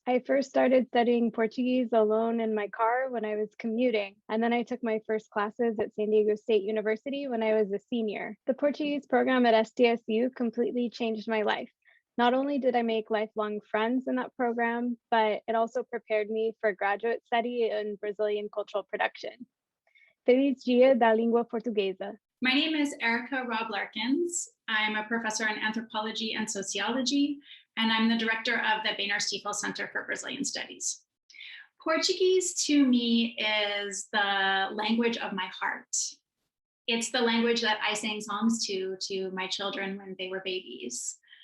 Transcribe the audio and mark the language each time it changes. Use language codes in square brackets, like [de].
[en] I first started studying Portuguese alone in my car when I was commuting, and then I took my first classes at San Diego State University when I was a senior. The Portuguese program at SDSU completely changed my life. Not only did I make lifelong friends in that program, but it also prepared me for graduate study in Brazilian cultural production. [pt] Feliz Dia da Língua Portuguesa. [en] My name is Erica Robb Larkins. I'm a professor in anthropology and sociology, and I'm the director of the Boehner Stiefel Center for Brazilian Studies. Portuguese to me is the language of my heart. It's the language that I sang songs to my children when they were babies.